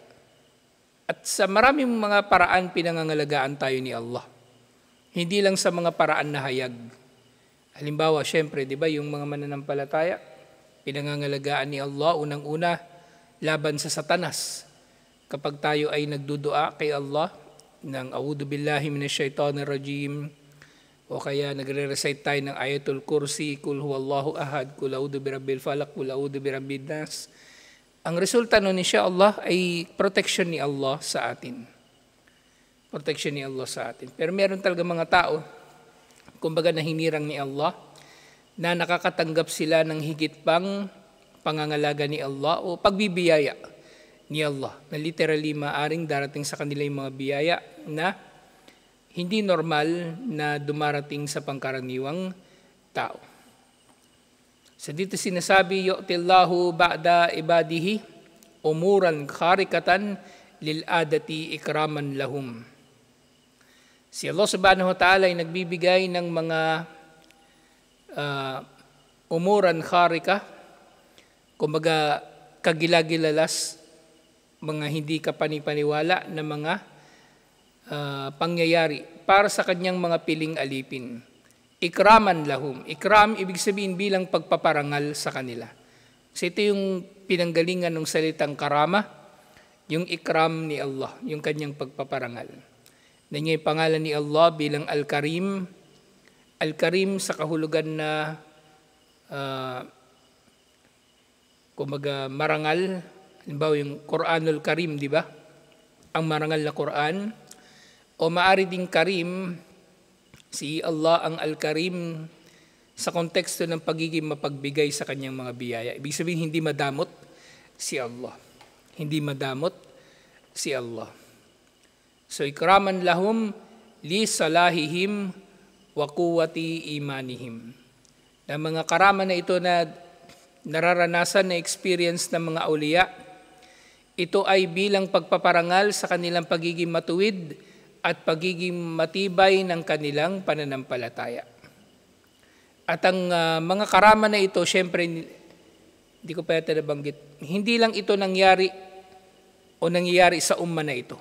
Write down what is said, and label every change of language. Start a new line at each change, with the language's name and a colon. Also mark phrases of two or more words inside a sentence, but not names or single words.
Filipino: At sa maraming mga paraan, pinangangalagaan tayo ni Allah. Hindi lang sa mga paraan na hayag. Halimbawa, syempre, di ba, yung mga mananampalataya, pinangangalagaan ni Allah, unang-una, laban sa Satanas. Kapag tayo ay nagdudua kay Allah ng
Arabic: أعوذ بالله من الشيطان الرجيم
Filipino: o kaya nagre-recite tayo ng ayatul kursi,
Arabic: قل هو الله أحد قل أعوذ برب الفلق قل أعوذ برب الناس,
Filipino: ang resulta nun
Arabic: إن شاء الله
Filipino: ay protection ni Allah sa atin. Protection ni Allah sa atin. Pero meron talaga mga tao, kumbaga na hinirang ni Allah, na nakakatanggap sila ng higit pang pangangalaga ni Allah o pagbibiyaya ni Allah, na literally maaring darating sa kanila yung mga biyaya na hindi normal na dumarating sa pangkaraniwang tao. So dito sinasabi,
Arabic: يؤتي الله بعض عباده أمورا خارقة للعادة إكراما لهم.
Filipino: Si Allah
Arabic: سبحانه وتعالى
Filipino: ay nagbibigay ng mga
Arabic: أمورا خارقة,
Filipino: kumbaga kagilagilalas, mga hindi kapanipaniwala na mga pangyayari para sa kanyang mga piling alipin.
Arabic: إكراما لهم.
Filipino: Ikram, ibig sabihin bilang pagpaparangal sa kanila. So ito yung pinanggalingan ng salitang karama, yung ikram ni Allah, yung kanyang pagpaparangal. Na niya yung pangalan ni Allah bilang Al-Karim. Al-Karim sa kahulugan na kumbaga marangal. Halimbawa yung Quranul Karim, di ba? Ang marangal na Quran. O maari ding Karim, si Allah ang Al-Karim sa konteksto ng pagiging mapagbigay sa kanyang mga biyaya. Ibig sabihin, hindi madamot si Allah. Hindi madamot si Allah.
Arabic: So, إكراما لهم لصلاحهم وقوة إيمانهم.
Filipino: Na mga karaman na ito na nararanasan na experience ng mga awliya, ito ay bilang pagpaparangal sa kanilang pagiging matuwid at pagiging matibay ng kanilang pananampalataya. At ang mga karama na ito, syempre, hindi ko pa yata nabanggit, hindi lang ito nangyari sa umma na ito.